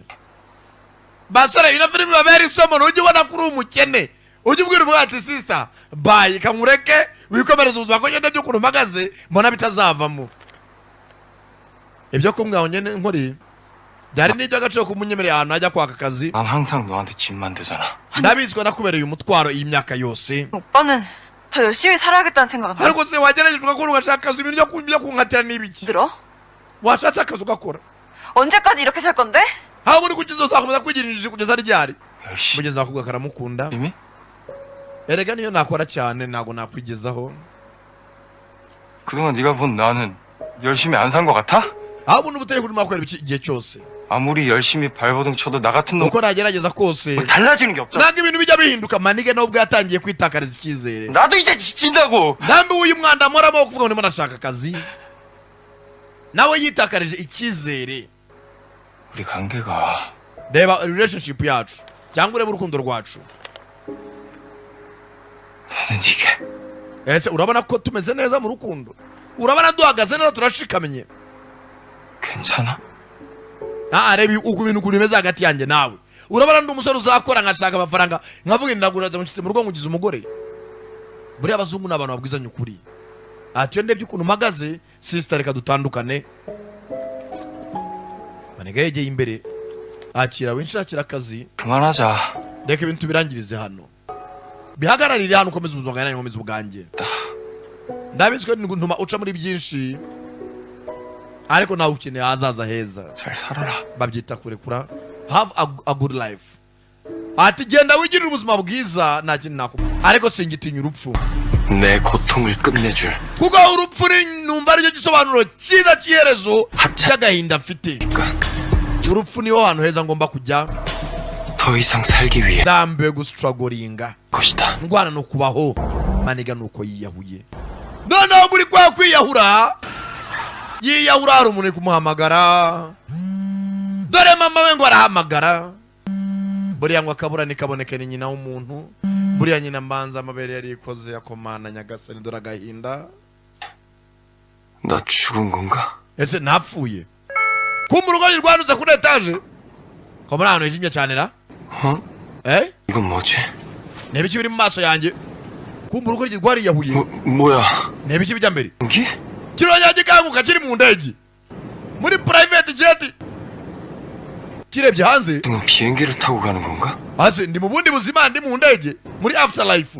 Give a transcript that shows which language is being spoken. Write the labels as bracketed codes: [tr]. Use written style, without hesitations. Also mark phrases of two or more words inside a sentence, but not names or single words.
[rw] basore bino filimi babera isomo ntujye ubona ko uri umukene ujye ubwira umukobwa ati [en] sister bye [rw] kamureke wikomereza ubuzima ko ngenda by'ukuntu mpagaze mbona bitazavamo. ibyo kumbwaho nyene nkori byari n'iby'agaciro kumunyemerera ahantu ajya kwaka akazi. [ko] 난 항상 너한테 짐만 되잖아. [rw] ndabizi ko nakubereye umutwaro iyi myaka yose. [ko] 오빠는 더 열심히 살아야겠다는 생각은 안 [rw] ariko se wagerageje ugakora ugashaka akazi ibintu byo kunkatira n'ibiki? [ko] 들어? [rw] washatse akazi ugakora [ko] 언제까지 이렇게 살 건데? [rw] aho muri kuki zose wakomeza kwigira injiji kugeza ryari? [ko] 열심히. [rw] mugenzi wakubwa karamukunda. [ko] 이미? [rw] erega niyo nakora cyane ntabwo nakwigezaho. [ko] 그동안 네가 본 나는 열심히 안 산 거 같아? [rw] aho ubundi ubuteye kuri makora ibiki igihe cyose [ko] 아무리 열심히 발버둥 쳐도 나 같은 놈 [rw] uko nagerageza kose [ko] 뭐 달라지는 게 없잖아. [rw] ntabwo ibintu bijya bihinduka. manige nubwo yatangiye kwitakariza icyizere. [ko] 나도 이제 지친다고. [rw] nambi uyu mwanda muramo wo kuvuga ngo ndimo ndashaka akazi nawe yitakarije icyizere. [ko] 우리 관계가 [rw] reba relationship yacu cyangwa urebe urukundo rwacu. [ko] 나는 이게 [rw] ese urabona ko tumeze neza mu rukundo? urabona duhagaze neza turashikamye? [ko] 괜찮아? [rw] reba uko ibintu ukuntu bimeze hagati yanjye nawe. urabona ndi umusore uzakora nkashaka amafaranga nkavuga ndaguraza nshyize mu rugo nkugize umugore. buriya abazungu ni abantu babwizanya ukuri. ati iyo ndebye ukuntu mpagaze sister reka dutandukane. manega yegeye imbere akira winshakira akazi. [ko] 그만하자. [rw] reka ibintu tubirangirize hano bihagararire hano ukomeze ubuzima bwawe nanjye nkomeze ubwanjye. ndabizi ko ntuma uca muri byinshi ariko nawe ukeneye ahazaza heza. [ko] 잘 살아라. [rw] babyita kurekura. [en] have a good life. [rw] ati genda wigirire ubuzima bwiza nta kintu nakubwira ariko singitinya urupfu [ko] 내 고통을 끝내줄 [rw] kuko urupfu numva aricyo gisobanuro cyiza cy'iherezo cy'agahinda mfite. urupfu niho hantu heza ngomba kujya. [ko] 더 이상 살기 위해 [rw] ndambiwe gustragoringa [ko] 것이다. [rw] ndwana no kubaho. maniga nuko yiyahuye. noneho muri kwa kwiyahura yiyahura hari umuntu uri kumuhamagara. dore mama we ngo arahamagara. buriya ngo akaburane kaboneke ni nyina w'umuntu. buriya nyina mbanza amabere yari ikoze yakomana nyagasani dore agahinda. [ko] 나 죽은 건가? [rw] ese napfuye? kumva urugori rwanutse kuri etaje ko muri ahantu hijimye cyane ra? [ko] 어? 이건 뭐지? [rw] ni ibiki biri mu maso yanjye? kumva urugori rwariyahuye. [ko] 뭐야? [rw] ni ibiki bijya mbere? [ko] 연기? [rw] kirongera gikanguka kiri mu ndege muri [en] private jet [rw] kirebye hanze. [ko] 지금 비행기를 타고 가는 건가? [rw] hasi ndi mu bundi buzima ndi mu ndege muri afterlife.